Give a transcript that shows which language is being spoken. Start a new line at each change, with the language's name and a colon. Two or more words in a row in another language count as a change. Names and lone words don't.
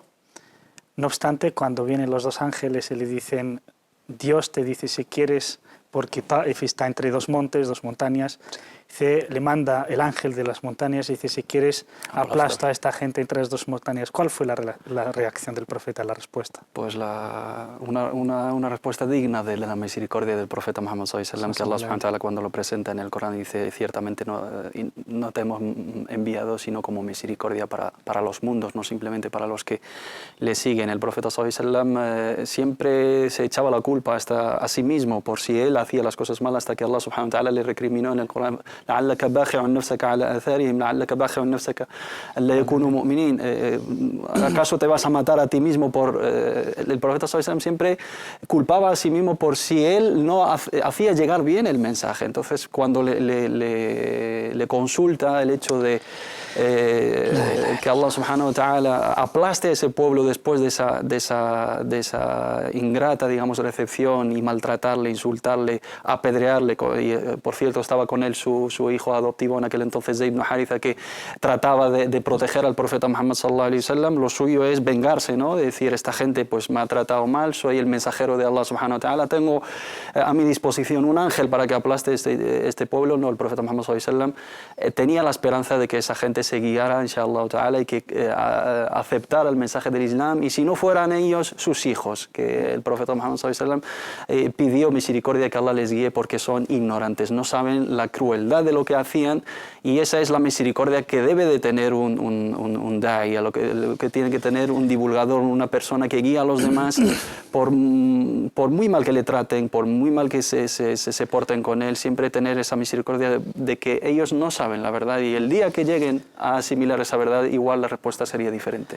Spanish: No obstante, cuando vienen los dos ángeles y le dicen, Dios te dice si quieres, porque Taif está entre dos montes, dos montañas, le manda el ángel de las montañas y dice, si quieres, aplasta a esta gente entre las dos montañas. ¿Cuál fue la reacción del profeta, la respuesta? Pues una respuesta digna de la misericordia del profeta Muhammad
Arabic: صلى الله عليه وسلم,
Spanish: que Allah
Arabic: سبحانه وتعالى
Spanish: cuando lo presenta en el Corán dice, ciertamente no te hemos enviado sino como misericordia para los mundos, no simplemente para los que le siguen. El profeta
Arabic: صلى الله عليه وسلم
Spanish: siempre se echaba la culpa a sí mismo por si él hacía las cosas mal, hasta que Allah
Arabic: سبحانه وتعالى
Spanish: le recriminó en el Corán,
Arabic: لعلك باخع نفسك على آثارهم لعلك باخع نفسك ألا يكونوا مؤمنين.
Spanish: ¿Acaso te vas a matar a ti mismo por...? El profeta
Arabic: صلى الله عليه وسلم
Spanish: siempre culpaba a sí mismo por si él no hacía llegar bien el mensaje. Entonces, cuando le consulta el hecho de que Allah
Arabic: سبحانه وتعالى
Spanish: aplaste a ese pueblo después de esa ingrata, digamos, recepción, y maltratarle, insultarle, apedrearle, y por cierto estaba con él su hijo adoptivo en aquel entonces, Zayd ibn Haritha, que trataba de proteger al profeta Muhammad
Arabic: صلى الله عليه وسلم.
Spanish: Lo suyo es vengarse, ¿no? De decir, esta gente pues me ha tratado mal, soy el mensajero de Allah
Arabic: سبحانه وتعالى,
Spanish: tengo a mi disposición un ángel para que aplaste este pueblo. No, el profeta Muhammad
Arabic: صلى الله عليه وسلم
Spanish: tenía la esperanza de que esa gente se guiara,
Arabic: إن شاء الله تعالى,
Spanish: y que aceptara el mensaje del Islam, y si no fueran ellos, sus hijos, que el profeta Muhammad
Arabic: صلى الله عليه وسلم
Spanish: pidió misericordia, que Allah les guíe porque son ignorantes, no saben la crueldad de lo que hacían, y esa es la misericordia que debe de tener un da'i, lo que tiene que tener un divulgador, una persona que guía a los demás, por muy mal que le traten, por muy mal que se porten con él, siempre tener esa misericordia de que ellos no saben la verdad, y el día que lleguen a asimilar esa verdad, igual la respuesta sería diferente.